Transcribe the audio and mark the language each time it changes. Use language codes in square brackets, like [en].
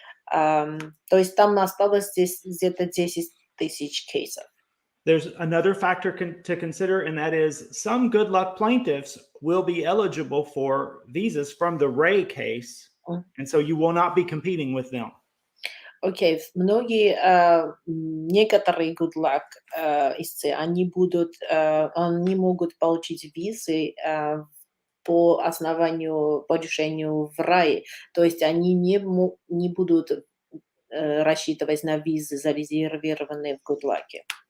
[ru] То есть там осталось здесь где-то 10 тысяч кейсов. [en] There's another factor to consider, and that is some Good Luck plaintiffs will be eligible for visas from the Ray case, and so you will not be competing with them. [ru] Окей, некоторые Good Luck истцы, они могут получить визы по решению в Рае, то есть они не будут рассчитывать на визы, зарезервированные в Good Luck.